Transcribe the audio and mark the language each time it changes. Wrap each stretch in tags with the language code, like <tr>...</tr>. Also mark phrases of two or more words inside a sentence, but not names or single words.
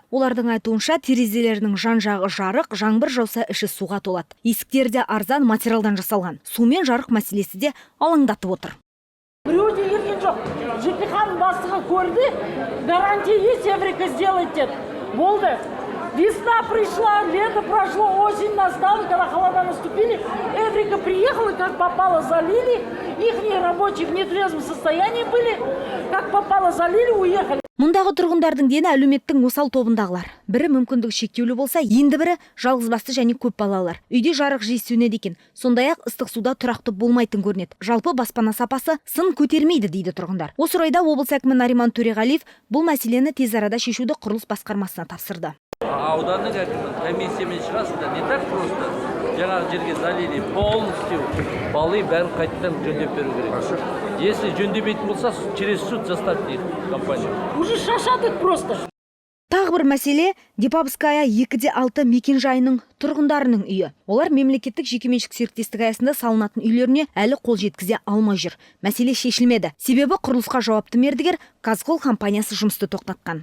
<kk>Олардың айтуынша терезелерінің жан-жағы жарық, жаңбыр жауса іші суға толады. Есіктері де арзан материалдан жасалған. Сумен жарық мәселесі де алаңдатып отыр. Біреу де келген жоқ. ЖКХ-ның бастығы көрді,</kk> <ru>гарантия есть, Эврика сделает</ru> <kk>деді. Болды.</kk> <ru>Весна пришла, лето прошло, осень настала, когда холода наступили. Эврика приехала, как попало, залили. Их рабочие в нетрезвом состоянии были. Как попало, залили, уехали.</ru> <kk>Мұндағы тұрғындардың дені әлеуметтің осал тобындағылар. Бірі мүмкіндігі шектеулі болса, енді бірі жалғызбасты және көп балалар. Үйде жарық жиі сөнеді екен. Сондай-ақ ыстық суда тұрақты болмайтын көрінеді. Жалпы баспана сапасы сын көтермейді дейді тұрғындар. Осы орайда облыс әкімі Нариман Төреғалиев бұл мәселені тез арада шешуді құрылыс басқармасына тапсырды. Ауданның әкімі комиссиямен шығасында</kk> <ru>не так просто.</ru> <kk>Жаңағы жерге</kk> <ru>залили полностью</ru> <kk>балы бәрін қайтадан жөндеп беру керек. Если жөндемейтін болса,</kk> <ru>через суд заставить дейді компания. Уже шашады просто.</ru> <kk>Тағы бір мәселе Депавская 2-6 мекенжайының тұрғындарының үйі. Олар мемлекеттік жекеменшік серіктестік аясында салынатын үйлеріне әлі қол жеткізе алмай жүр. Мәселе шешілмеді. Себебі құрылысқа жауапты мердігер Казкол компаниясы жұмысты тоқтатқан.</kk>